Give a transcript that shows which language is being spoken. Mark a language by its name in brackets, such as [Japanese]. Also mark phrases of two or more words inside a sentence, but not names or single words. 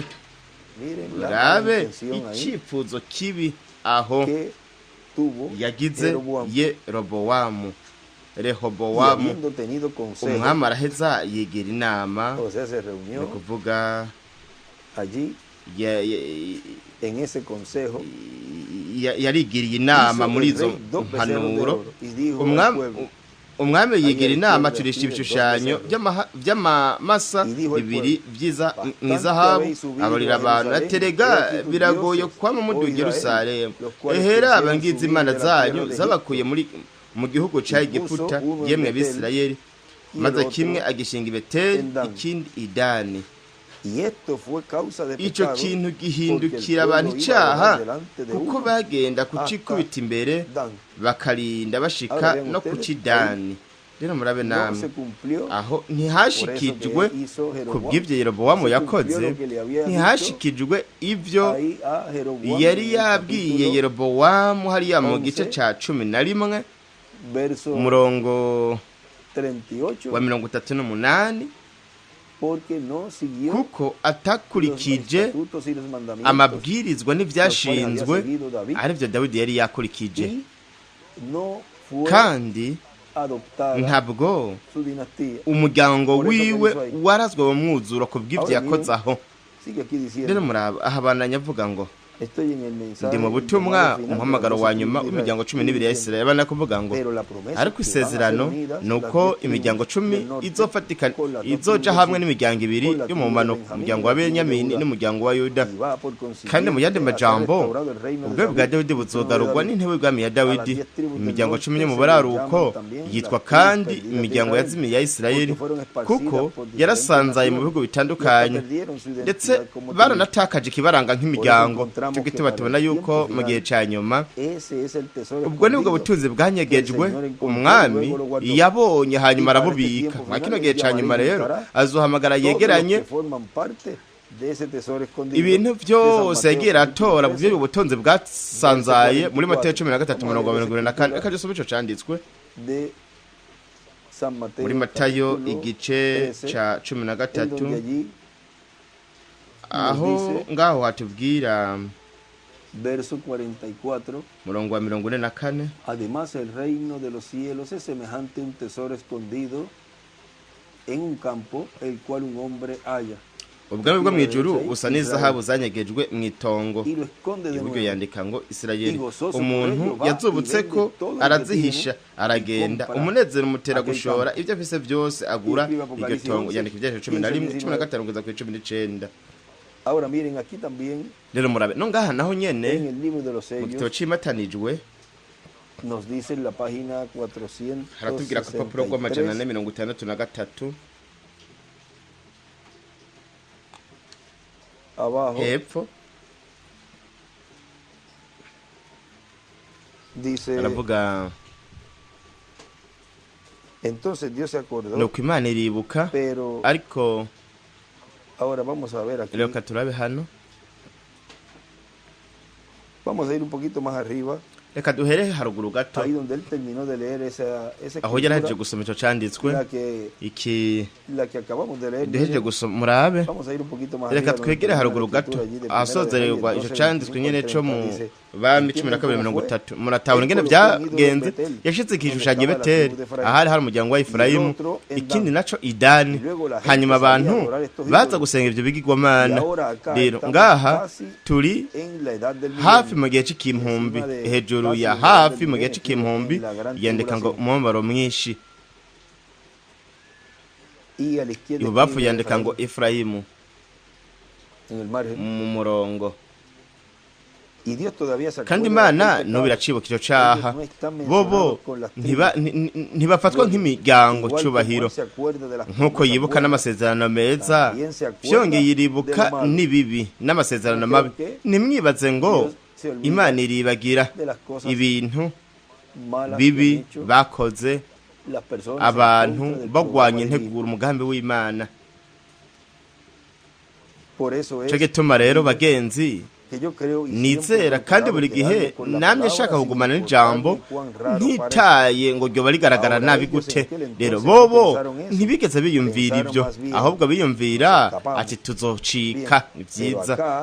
[Rundi] Murabe icipfuzo kibi aho yagize Yerobowamu. Rehobowamu umwami araheza yegera inama, ni kuvuga ya- ya- [Spanish] en ese consejo, [Rundi] yarigiriye inama hizo muri [Spanish] el [Rundi] izo [Spanish] rey 2 becerros de [Rundi] mpanuro [Spanish] oro y dijo al [Rundi] umwami [Spanish] pueblo, [Rundi] umwami yigira inama [Spanish] izquierda [Rundi] acurisha [Spanish] pide [Rundi] ibishushanyo [Spanish] dos becerros. [Rundi] by'amamasa [Spanish] Y dijo el [Rundi] bibiri [Spanish] Bastante [Rundi] mw'izahabu [Spanish] habéis subido [Rundi] abarira [Spanish] a [Rundi] abantu [Spanish] Jerusalén, [Rundi] aterega [Spanish] he aquí tus [Rundi] biragoye [Spanish] dioses, [Rundi] kwama [Spanish] oh [Rundi] muduga [Spanish] Israel, [Rundi] Yerusalemu [Spanish] los cuales [Rundi] ehera [Spanish] te hicieron [Rundi] abangizi [Spanish] subir [Rundi] imana [Spanish] de la tierra [Rundi] zanyu [Spanish] de [Rundi] zabakuye [Spanish] Egipto, [Rundi] mu gihugu ca [Spanish] y puso [Rundi] Egiputa [Spanish] uno en [Rundi] yemwe [Spanish] Betel, [Rundi] Abisirayeli [Spanish] y [Rundi] maze [Spanish] el otro [Rundi] kimwe agishinga i Beteli [Spanish] en Dan. [Rundi] ikindi i Dani [Spanish] y esto fue causa de [Rundi] ico [Spanish] pecado, [Rundi] kintu [Spanish] porque el [Rundi] gihindukira [Spanish] pueblo [Rundi] abantu [Spanish] iba a [Rundi] icaha [Spanish] orar delante de [Rundi] kuko [Spanish] uno [Rundi] bagenda [Spanish] hasta [Rundi] kucikubita imbere [Spanish] Dan. [Rundi] bakarinda bashika [Spanish] Ahora vean [Rundi] no [Spanish] ustedes, [Rundi] kuci Dani rero murabe [Spanish] No [Rundi] namwe [Spanish] se cumplió [Rundi] aho [Spanish] por eso [Rundi] ntihashikijwe [Spanish] que hizo [Rundi] ku [Spanish] Jeroboam. [Rundi] bw'ibyo Yerobowamu [Spanish] Se [Rundi] yakoze [Spanish] cumplió lo que le había dicho [Rundi] ntihashikijwe ibyo [Spanish] ahí a Jeroboam [Rundi] yari [Spanish] en el [Rundi] yabwiye [Spanish] capítulo [Rundi] Yerobowamu hariya mu [Spanish] 11, [Rundi] gice ca 11 [Spanish] verso [Rundi] umurongo [Spanish] 38, [Rundi] wa 38 [Spanish] porque no siguió [Rundi] kuko [Spanish] los [Rundi] atakurikije [Spanish] estatutos y los mandamientos [Rundi] amabwirizwa n'ivyashinzwe [Spanish] los cuales había seguido David, [Rundi] arivyo Dawidi yari yakurikije [Spanish] y no fue [Rundi] kandi [Spanish] adoptada [Rundi] ntabwo [Spanish] su dinastía. [Rundi] umuryango [Spanish] Por eso [Rundi] wiwe [Spanish] que hizo ahí. [Rundi] warazwe mu mwuzuro ku bw'ibyo [Spanish] Ahora [Rundi] yakoze aho [Spanish] Sigue aquí [Rundi] rero [Spanish] diciendo, [Rundi] muraba aha bandanya avuga ngo [Spanish] estoy en el mensaje [Rundi] ndi mu [Spanish] del [Rundi] butumwa [Spanish] llamado final de [Rundi] umuhamagaro [Spanish] las [Rundi] wa [Spanish] doce [Rundi] nyuma [Spanish] tribus de [Rundi] w'imiryango [Spanish] Israel. [Rundi] 12 ya Isirayeli abana kuvuga ngo [Spanish] Pero la promesa [Rundi] ariko [Spanish] que van a ser [Rundi] isezerano [Spanish] unidas [Rundi] ni [Spanish] las [Rundi] uko [Spanish] 10 [Rundi] imiryango [Spanish] tribus [Rundi] 10 [Spanish] del norte [Rundi] izofatikana [Spanish] con la [Rundi] izoja [Spanish] tribu [Rundi] hamwe [Spanish] de [Rundi] n'imiryango ibiri [Spanish] con la [Rundi] yo mu [Spanish] tribu de [Rundi] manuko [Spanish] Benjamín, [Rundi] umuryango [Spanish] la [Rundi] wa [Spanish] tribu de [Rundi] Benyamini [Spanish] Judá. [Rundi] n'umuryango wa Yuda [Spanish] Y va por consiguiente [Rundi] kandi mu yandi [Spanish] a ser [Rundi] majambo [Spanish] restaurado el reino de [Rundi] ubwami bwa [Spanish] David, [Rundi] Dawidi [Spanish] el trono de [Rundi] buzogarurwa [Spanish] David. [Rundi] n'intebe y'ubwami ya [Spanish] A las [Rundi] Dawidi [Spanish] 10 tribus del [Rundi] imiryango [Spanish] norte [Rundi] 10 yo mu [Spanish] se [Rundi] buraruko [Spanish] llaman también [Rundi] yitwa [Spanish] las tribus [Rundi] kandi [Spanish] perdidas de [Rundi] imiryango [Spanish] Israel, [Rundi] yazimiye ya Isirayeli [Spanish] porque fueron esparcidas [Rundi] kuko [Spanish] por diferentes [Rundi] yarasanzaye mu [Spanish] naciones [Rundi] bihugu [Spanish] y hasta [Rundi] bitandukanye [Spanish] perdieron su [Rundi] ndetse [Spanish] identidad como tribus. [Rundi] baranatakaje ikibaranga nk'imiryango [Spanish] encontramos [Rundi] cyo [Spanish] que [Rundi] gituma [Spanish] para [Rundi] tubona [Spanish] el [Rundi] yuko [Spanish] tiempo [Rundi] mu gihe [Spanish] final, [Rundi] ca nyuma [Spanish] Ese es el tesoro [Rundi] ubwo nibwo [Spanish] escondido [Rundi] butunzi bwanyegejwe [Spanish] que el Señor encontró, [Rundi] umwami [Spanish] luego lo guardó. [Rundi] yabonye hanyuma [Spanish] Y para este [Rundi] arabubika [Spanish] tiempo [Rundi] mwa kino [Spanish] final, [Rundi] gihe [Spanish] él [Rundi] ca nyuma [Spanish] llamará y [Rundi] rero [Spanish] buscará [Rundi] azohamagara [Spanish] todos los [Rundi] yegeranye [Spanish] que forman parte de ese tesoro escondido [Rundi] ibintu [Spanish] de San [Rundi] byose [Spanish] Mateo [Rundi] yagiye aratora [Spanish] capítulo [Rundi] bw'ubu butunzi bwasanzaye muri Mateyo [Spanish] 44. [Rundi] 13:24 reka dusome ico canditswe [Spanish] de San Mateo, [Rundi] muri Matayo [Spanish] capítulo [Rundi] igice [Spanish] 13, [Rundi] ca [Spanish] en donde [Rundi] 13 [Spanish] allí [Rundi] aho [Spanish] dice, [Rundi] ngaho hatubwira [Spanish] verso 44, [Rundi] murongo wa 44 [Spanish] además el reino de los cielos es semejante a un tesoro escondido en un campo, el cual un hombre halla [Rundi] ubwami bwo mu ijuru busa n'izahabu zanyegejwe mu itongo [Spanish] y lo esconde de [Rundi] iburyo [Spanish] nuevo. [Rundi] yandika ngo Isirayeli [Spanish] Y gozoso [Rundi] umuntu [Spanish] por ello va [Rundi] yazubutse [Spanish] y [Rundi] ko [Spanish] vende todo lo que [Rundi] arazihisha [Spanish] tiene [Rundi] aragenda [Spanish] y compra [Rundi] umunezero umutera [Spanish] aquel [Rundi] gushora [Spanish] campo. [Rundi] ibyo afise byose agura [Spanish] Y escribe [Rundi] iryo [Spanish] Apocalipsis [Rundi] tongo [Spanish] 11, [Rundi] yandika ibyandiko 11 15 kugeza ku 19. [Spanish] Ahora miren aquí también [Rundi] rero murabe no ngaha naho [Spanish] en [Rundi] nyene [Spanish] el libro de los [Rundi] mu gitabo [Spanish] sellos [Rundi] cimatanijwe [Spanish] nos dice en la página [Rundi] haratubwira ku rupapuro rw'amajana [Spanish] 463 [Rundi] 463 [Spanish] abajo [Rundi] hepfo [Spanish] dice, [Rundi] aravuga [Spanish] entonces Dios se acordó, [Rundi] nuko Imana iribuka [Spanish] pero [Rundi] ariko [Spanish] ahora vamos a ver aquí, [Rundi] reka turabe hano [Spanish] vamos a ir un poquito más arriba, [Rundi] reka duhere haruguru gato [Spanish] ahí donde él terminó de leer esa [Rundi] aho yarahejeje [Spanish] escritura, [Rundi] gusoma ico canditswe [Spanish] la que acabamos de leer. [Rundi] duhejeje [Spanish] Miren, [Rundi] gusoma murabe [Spanish] vamos a ir un poquito más [Rundi] reka [Spanish] arriba, donde [Rundi] twegere [Spanish] termina [Rundi] haruguru [Spanish] la [Rundi] gato [Spanish] escritura allí de Primera de [Rundi] ahasozererwa [Spanish] Reyes [Rundi] ico [Spanish] 12, [Rundi] canditswe [Spanish] 25 [Rundi] nyene [Spanish] al [Rundi] co [Spanish] 30, [Rundi] mu [Spanish] dice, [Rundi] bami [Spanish] "Entienden [Rundi] 12:30 [Spanish] cómo [Rundi] muratahura ingene [Spanish] fue el pueblo [Rundi] byagenze [Spanish] de Betel, [Rundi] yashize igishushanyo [Spanish] donde estaba la [Rundi] Beteli [Spanish] tribu de Efraín, [Rundi] ahari hari umuryango wa Efurayimu [Spanish] y el otro en [Rundi] ikindi [Spanish] Dan. [Rundi] naco idani [Spanish] Y luego la gente [Rundi] hanyuma [Spanish] salía a [Rundi] abantu [Spanish] adorar estos [Rundi] baza [Spanish] ídolos. [Rundi] gusenga ivyo [Spanish] Y [Rundi] bigirwamana [Spanish] ahora acá [Rundi] rero [Spanish] estamos [Rundi] ngaha [Spanish] casi [Rundi] turi [Spanish] en la edad del [Rundi] hafi [Spanish] milenio. [Rundi] mu gihe c'ikimpumbi [Spanish] Encima de [Rundi] hejuru [Spanish] casi [Rundi] ya [Spanish] la edad [Rundi] hafi [Spanish] del [Rundi] mu gihe [Spanish] milenio, [Rundi] c'ikimpumbi [Spanish] en la gran [Rundi] yandika ngo [Spanish] tribulación. [Rundi] umubabaro mwinshi [Spanish] Y a la izquierda [Rundi] ibubafu [Spanish] escribe [Rundi] yandika [Spanish] Efraín, [Rundi] ngo Efurayimu [Spanish] en el margen. [Rundi] mu murongo [Spanish] Y Dios todavía se [Rundi] kandi [Spanish] acuerda de [Rundi] Imana [Spanish] aquel [Rundi] no [Spanish] pecado. [Rundi] biracibuka ico caha [Spanish] Ellos no están [Rundi] bobo [Spanish] mencionados con las tribus. [Rundi] ntibafatwa nk'imiryango [Spanish] Igual como [Rundi] cubahiro [Spanish] él se acuerda de las [Rundi] nk'uko [Spanish] promesas [Rundi] yibuka [Spanish] buenas, [Rundi] n'amasezerano meza [Spanish] también se acuerda [Rundi] vyongeye [Spanish] de [Rundi] iribuka [Spanish] lo malo. [Rundi] n'ibibi n'amasezerano [Spanish] Creo [Rundi] mabi [Spanish] que [Rundi] nimwibaze ngo [Spanish] Dios se olvida [Rundi] Imana iribagira [Spanish] de las cosas [Rundi] ibintu [Spanish] malas que [Rundi] bibi [Spanish] han hecho [Rundi] bakoze [Spanish] las personas [Rundi] abantu [Spanish] en contra del [Rundi] bagwanya [Spanish] programa de [Rundi] integura umugambi w'Imana [Spanish] Por eso es [Rundi] cyo gituma rero bagenzi nizera kandi buri gihe namye nshaka kugumana n'ijambo ntitaye ngo ryoba rigaragara nabi gute. Rero bobo ntibigeze biyumvira ibyo, ahubwo biyumvira ati tuzocika byiza.